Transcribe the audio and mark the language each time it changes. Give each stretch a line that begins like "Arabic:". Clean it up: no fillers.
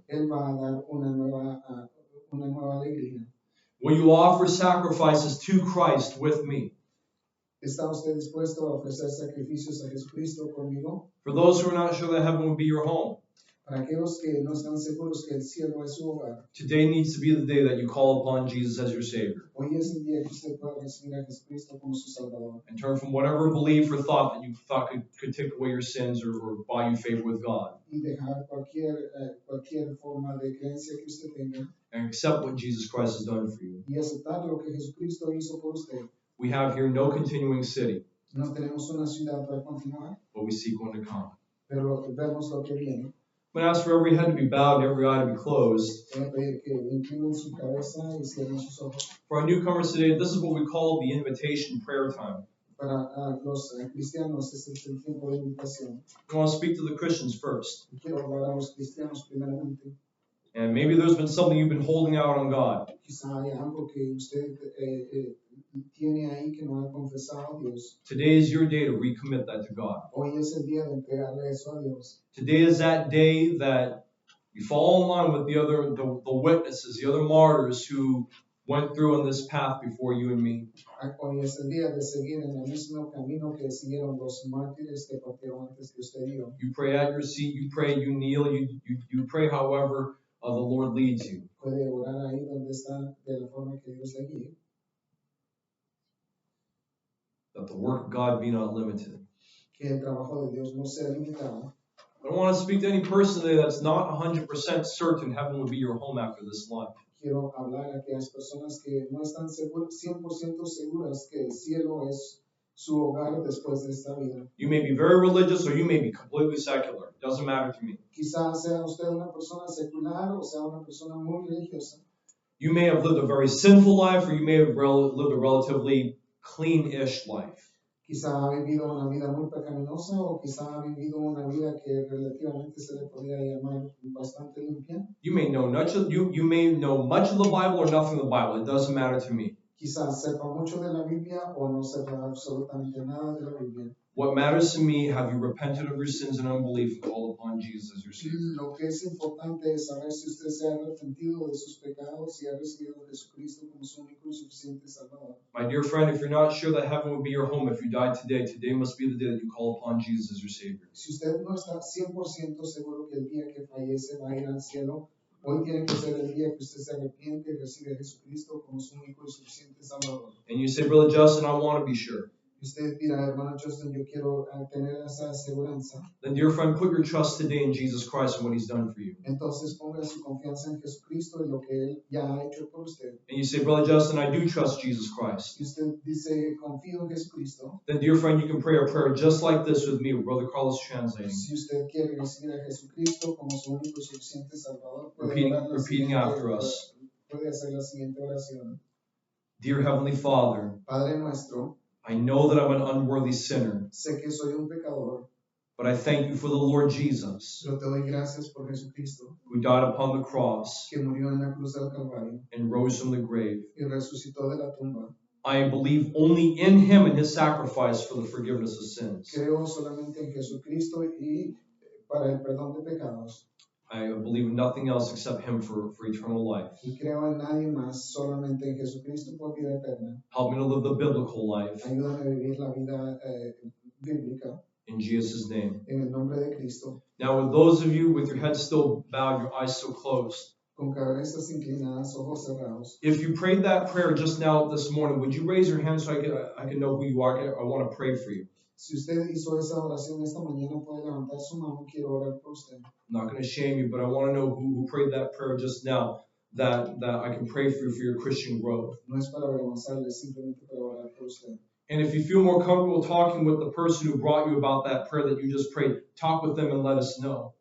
Spanish: Él va a dar una nueva alegría.
English: Will you offer sacrifices to Christ with me?
Spanish: ¿Está usted dispuesto a ofrecer sacrificios a Jesucristo conmigo?
English: For those who are not sure that heaven will be your home.
Spanish: Para aquellos que no están seguros que el cielo es su hogar.
English: Today needs to be the day that you call upon Jesus as your Savior.
Spanish: Hoy es el día que usted pueda recibir a Jesucristo como su Salvador.
English: And turn from whatever belief or thought that you thought could take away your sins or buy you favor with God.
Spanish: Y dejar cualquier forma de creencia que usted tenga.
English: And accept what Jesus Christ has done for you.
Spanish: Y aceptar lo que Jesucristo hizo por usted.
English: We have here no continuing city.
Spanish: No tenemos una ciudad para continuar.
English: But we seek one to come.
Spanish: Pero vemos lo que viene.
English: I'm going to ask for every head to be bowed and every eye to be closed.
Spanish: Voy a pedir que inclinen su cabeza y cierren sus ojos.
English: For our newcomers today, this is what we call the invitation prayer time.
Spanish: Para los cristianos este es el tiempo de invitación.
English: I want to speak to the Christians first.
Spanish: Quiero hablar a los cristianos primeramente.
English: And maybe there's been something you've been holding out on God.
Spanish: Quizá hay algo que usted tiene ahí que no ha confesado a Dios.
English: Today is your day to recommit that to God.
Spanish: Hoy es el día de entregarle eso a Dios.
English: Today is that day that you fall in line with the witnesses, the other martyrs who went through on this path before you and me.
Spanish: Hoy es el día de seguir en el mismo camino que siguieron los mártires que partieron antes que usted y yo.
English: You pray at your seat, you pray, you kneel, you pray however the Lord leads you.
Spanish: Puede orar ahí donde está de la forma que Dios le guíe.
English: That the work of God be not limited.
Spanish: que el trabajo de Dios no sea limitado.
English: I don't want to speak to any person today that's not 100% certain heaven will be your home after this life.
Spanish: Quiero hablar a aquellas personas que no están 100% seguras que el cielo es su hogar después de esta vida.
English: You may be very religious or you may be completely secular. It doesn't matter to me.
Spanish: Quizás sea usted una persona secular o sea una persona muy religiosa.
English: You may have lived a very sinful life or you may have lived a relatively clean-ish life.
Spanish: Quizá ha vivido una vida muy pecaminosa o quizá ha vivido una vida que relativamente se le podría llamar bastante limpia.
English: You may know you may know much of the Bible or nothing of the Bible. It doesn't matter to me.
Spanish: Quizás sepa mucho de la Biblia o no sepa absolutamente nada de la Biblia.
English: What matters to me, have you repented of your sins and unbelief and called upon Jesus as your Savior?
Spanish: Lo que es importante es saber si usted se ha arrepentido de sus pecados y ha recibido a Jesucristo como su único y suficiente Salvador.
English: My dear friend, if you're not sure that heaven would be your home if you died today, today must be the day that you call upon Jesus as your Savior.
Spanish: Si usted no está 100% seguro que el día que fallece va a ir al cielo, hoy tiene que ser el día que usted se arrepiente y recibe a Jesucristo como su único y suficiente Salvador.
English: And you say, Brother Justin, I want to be sure.
Spanish: Y usted dirá, hermano Justin, yo quiero tener esa aseguranza.
English: Then, dear friend, put your trust today in Jesus Christ and what He's done for you.
Spanish: Entonces ponga su confianza en Jesucristo y lo que Él ya ha hecho por usted.
English: And you say, Brother Justin, I do trust Jesus Christ.
Spanish: Y usted dice, confío en Jesucristo.
English: Then, dear friend, you can pray a prayer just like this with me, with Brother Carlos translating.
Spanish: Si usted quiere recibir a Jesucristo como su único y suficiente Salvador, puede
English: Repeating after us.
Spanish: Puede hacer la siguiente oración.
English: Dear Heavenly Father,
Spanish: Padre nuestro,
English: I know that I'm an unworthy sinner,
Spanish: sé que soy un pecador,
English: but I thank you for the Lord Jesus,
Spanish: pero te doy gracias por Jesucristo,
English: who died upon the cross
Spanish: que murió en la cruz del Calvario
English: and rose from the grave.
Spanish: y resucitó de la tumba.
English: I believe only in Him and His sacrifice for the forgiveness of sins.
Spanish: Creo solamente en Jesucristo y para el perdón de pecados.
English: I believe in nothing else except Him for eternal life.
Spanish: Y creo en nadie más, solamente en Jesucristo por vida eterna.
English: Help me to live the biblical life.
Spanish: Ayúdame a vivir la vida bíblica
English: In Jesus' name.
Spanish: en el nombre de Cristo.
English: Now, with those of you with your head still bowed, your eyes still closed,
Spanish: Con cabezas inclinadas, ojos cerrados.
English: if you prayed that prayer just now this morning, would you raise your hand so I can know who you are? I want to pray for you.
Spanish: Si usted hizo esa oración esta mañana, puede levantar su mano. Quiero orar por usted.
English: I'm not going to shame you, but I want to know who prayed that prayer just now, that I can pray for you for your Christian growth.
Spanish: No es para avergonzarle, simplemente para orar por usted.
English: And if you feel more comfortable talking with the person who brought you about that prayer that you just prayed, talk with them and let us know.